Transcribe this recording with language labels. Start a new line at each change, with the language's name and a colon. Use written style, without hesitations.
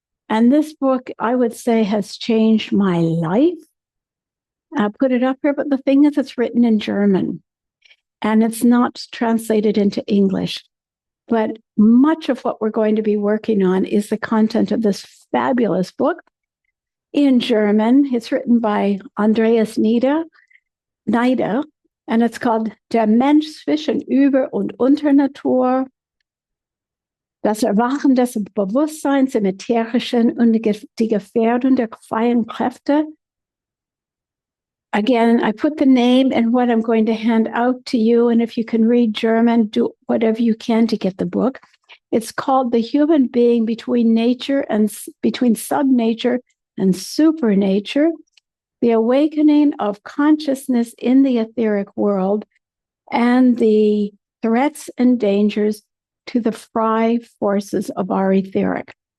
English: And this book, I would say, has changed my life. I put it up here, but the thing is, it's written in German and it's not translated into English. But much of what we're going to be working on is the content of this fabulous book in German. It's written by Andreas Nieder, and it's called
German: Der Mensch zwischen Über- und Unternatur, das Erwachen des Bewusstseins im Ätherischen und die Gefährdung der freien Kräfte.
English: Again, I put the name and what I'm going to hand out to you, and if you can read German, do whatever you can to get the book. It's called The Human Being Between Nature and Between Subnature and Supernature, the Awakening of Consciousness in the Etheric World, and the Threats and Dangers to the Free Forces of our Etheric.